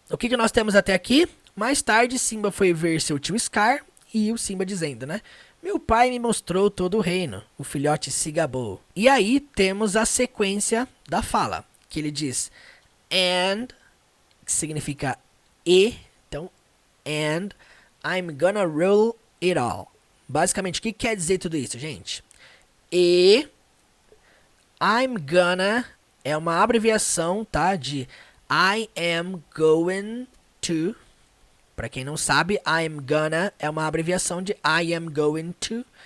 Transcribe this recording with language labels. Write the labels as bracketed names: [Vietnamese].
[Portuguese] O que nós temos até aqui? Mais tarde, Simba foi ver seu tio Scar e o Simba dizendo, né? Meu pai me mostrou todo o reino. O filhote se gabou. E aí temos a sequência da fala, que ele diz and, que significa e. [English] Então, and I'm gonna rule it all. [Portuguese] Basicamente, o que quer dizer tudo isso, gente? E [English] I'm gonna [Portuguese] é uma abreviação, tá? [English] De I am going to. [Portuguese] Para quem não sabe, [English] I am gonna [Portuguese] é uma abreviação de [English] I am going to.